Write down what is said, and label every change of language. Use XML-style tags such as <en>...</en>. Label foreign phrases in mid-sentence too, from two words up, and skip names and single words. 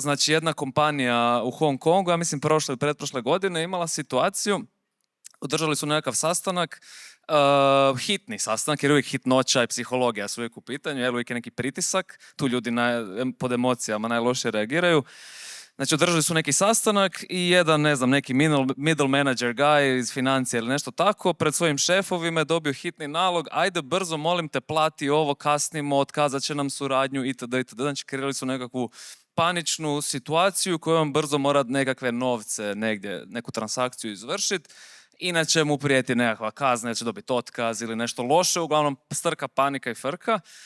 <hr>Znači, jedna kompanija u Hong Kongu, ja mislim prošle i pretprošle godine, imala situaciju, održali su nekakav sastanak, hitni sastanak, jer uvijek hitnoća i psihologija su uvijek u pitanju, jer uvijek je neki pritisak, tu ljudi pod emocijama najlošije reagiraju. Znači, održali su neki sastanak i jedan, ne znam, neki</hr> <en>middle manager guy</en> <hr>iz financija ili nešto tako, pred svojim šefovima je dobio hitni nalog, ajde brzo, molim te, plati ovo, kasnimo, otkazat će nam suradnju itd. Znači, kreirali su nekakvu paničnu situaciju koju on brzo mora nekakve novce negdje, neku transakciju izvršiti, inače mu prijeti nekakva kazna, će dobiti otkaz ili nešto loše, uglavnom strka panika i frka.</hr>